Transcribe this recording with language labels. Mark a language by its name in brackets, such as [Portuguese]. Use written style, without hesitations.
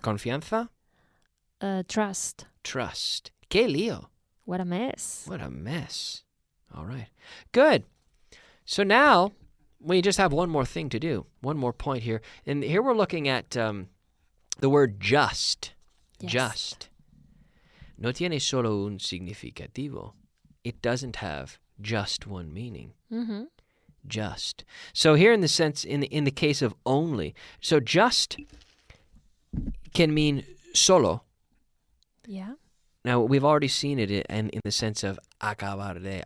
[Spanish] Confianza. [English] Trust. Trust. [Spanish] Que lío. [English] What a mess. What a mess. All right. Good. So now we just have one more thing to do. One more point here. And here we're looking at The word just. Yes. Just. [Spanish] No tiene solo un significativo. [English] It doesn't have just one meaning. Mm-hmm. Just. So here in the sense, in the case of only, so just can mean solo. Yeah. Now, we've already seen it in the sense of acabar de.